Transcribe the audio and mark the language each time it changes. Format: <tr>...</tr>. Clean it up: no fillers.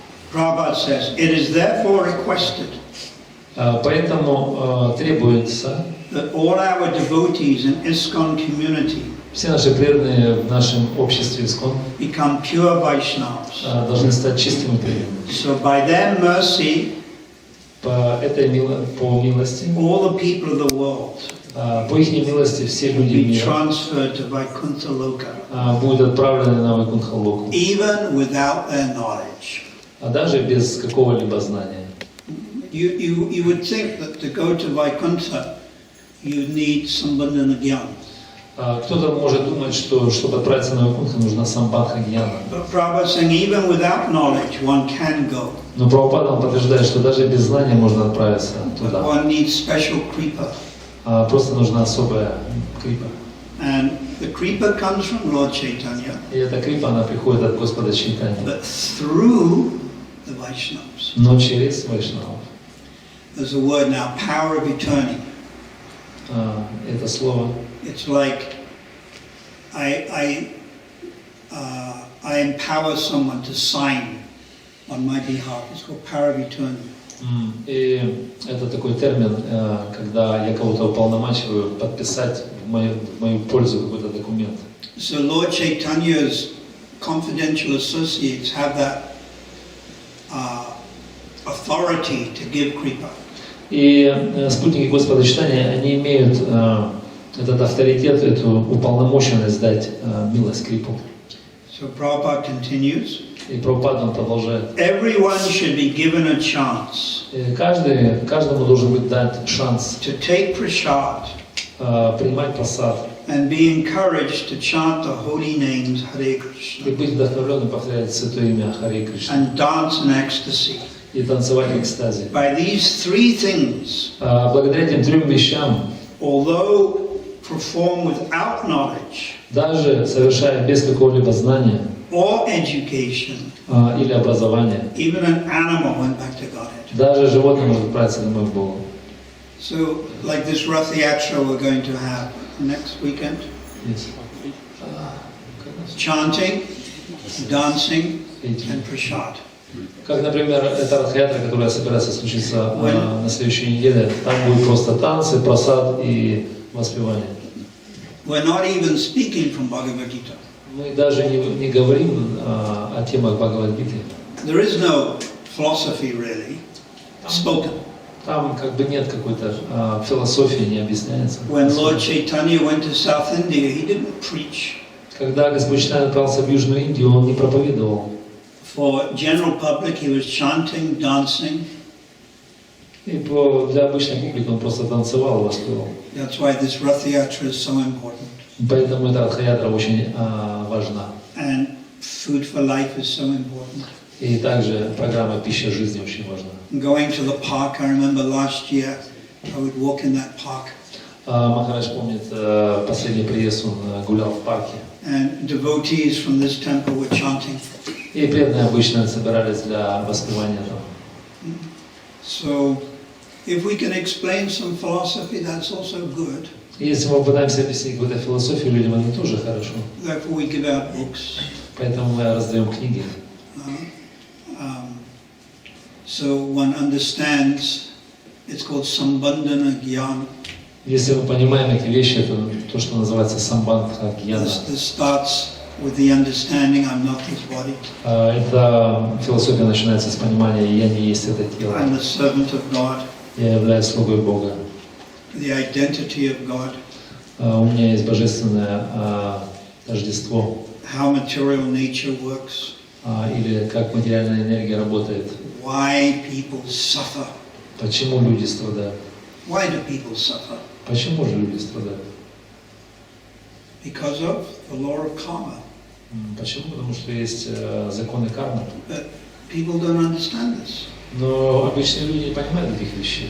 <en>Prabhupada says, it is therefore requested</en> <ru>Поэтому требуется</ru> <en>that all our devotees in ISKCON community</en> <ru>все наши преданные в нашем обществе ИСККОН</ru> <en>become pure Vaishnavas.</en> <ru>Должны стать чистыми преданными.</ru> <en>So by their mercy,</en> <ru>По милости,</ru> <en>all the people of the world</en> <ru>по их милости все люди</ru> <en>be</en> <ru>мира</ru> <en>transferred to Vaikuntha Loka,</en> <ru>будут отправлены на Вайкунтха-локу,</ru> <en>even without their knowledge.</en> <ru>даже без какого-либо знания.</ru> <en>You would think that to go to Vaikuntha, you need Sambandhana Gyan.</en> <ru>Кто-то может думать, что чтобы отправиться на Вайкунтха, нужна самбандха гьяна.</ru> <en>But Prabhupada is saying even without knowledge, one can go.</en> <ru>Но Прабхупада подтверждает, что даже без знания можно отправиться</ru> <en>But</en> <ru>туда.</ru> <en>one needs special kripa.</en> <ru>Просто нужна особая крипа.</ru> <en>And the kripa comes from Lord Chaitanya.</en> <ru>И эта крипа, она приходит от Господа Чайтаньи.</ru> <en>But through the Vaishnavas.</en> <ru>Но через Вайшнавов.</ru> <en>There's a word now, power of attorney.</en> <ru>Это слово.</ru> <en>It's like I empower someone to sign on my behalf. It's called power of attorney.</en> <ru>И это такой термин, когда я кого-то уполномачиваю подписать в мою пользу какой-то документ.</ru> <en>So Lord Chaitanya's confidential associates have that authority to give kripa.</en> <ru>И спутники Господа Чайтаньи, они имеют этот авторитет, эту уполномоченность дать милость, крипу.</ru> <en>So Prabhupada continues.</en> <ru>И Прабхупада он продолжает.</ru> <en>Everyone should be given a chance.</en> <ru>Каждому должен быть дать шанс</ru> <en>to take prasad.</en> <ru>Принимать прасад.</ru> <en>And be encouraged to chant the holy names Hare Krishna.</en> <ru>И быть вдохновленным повторять святое имя Харе Кришна.</ru> <en>And dance in ecstasy.</en> <ru>И танцевать в экстазе.</ru> <en>By these three things,</en> <ru>благодаря этим трем вещам,</ru> <en>although performed without knowledge,</en> <ru>даже совершая без какого-либо знания,</ru> <en>or education,</en> <ru>или образования,</ru> <en>even an animal went back to Godhead.</en> <ru>даже животное может отправиться домой к Богу.</ru> <en>So, like this Rath Yatra we're going to have next weekend, Yes. chanting, dancing, and prasad.</en> <ru>Как, например, эта радха-ятра, которая собирается случиться на следующей неделе, там будет просто танцы, прасад и воспевание.</ru> <en>We're not even speaking from Bhagavad Gita.</en> <ru>Мы даже не говорим о темах Бхагавад-гиты.</ru> <en>There is no philosophy really spoken.</en> <ru>Там как бы нет какой-то философии, не объясняется.</ru> <en>When Lord Chaitanya went to South India, he didn't preach.</en> <ru>Когда Господь Чайтанья отправился в Южную Индию, он не проповедовал.</ru> <en>For general public, he was chanting, dancing.</en> <ru>И для обычной публики он просто танцевал, воспевал.</ru> <en>That's why this Rath-yatra is so important.</en> <ru>Поэтому эта радха-ятра очень важна.</ru> <en>And food for life is so important.</en> <ru>И также программа «Пища жизни» очень важна.</ru> <en>Going to the park, I remember last year, I would walk in that park.</en> <ru>Махарадж помнит, последний приезд он гулял в парке.</ru> <en>And devotees from this temple were chanting.</en> <ru>И преданные обычно собирались для воспевания там.</ru> <en>So, if we can explain some philosophy, that's also good.</en> <ru>Если мы пытаемся объяснить какую-то философию людям, это тоже хорошо.</ru> <en>Therefore, we give out books.</en> <ru>Поэтому мы раздаем книги.</ru> <en>So one understands, it's called Sambandhana Gyan.</en> <ru>Если мы понимаем эти вещи, это то, что называется самбандха гьяна.</ru> <en>This starts with the understanding I'm not this body.</en> <ru>Эта философия начинается с понимания «я не есть это тело».</ru> <en>I'm the servant of God.</en> <ru>Я являюсь слугой Бога.</ru> <en>The identity of God.</en> <ru>У меня есть божественное тождество.</ru> <en>How material nature works.</en> <ru>Или как материальная энергия работает.</ru> <en>Why people suffer.</en> <ru>Почему люди страдают?</ru> <en>Why do people suffer?</en> <ru>Почему же люди страдают?</ru> <en>Because of the law of karma.</en> <ru>Почему? Потому что есть законы кармы.</ru> <en>But people don't understand this.</en> <ru>Но обычные люди не понимают этих вещей.</ru>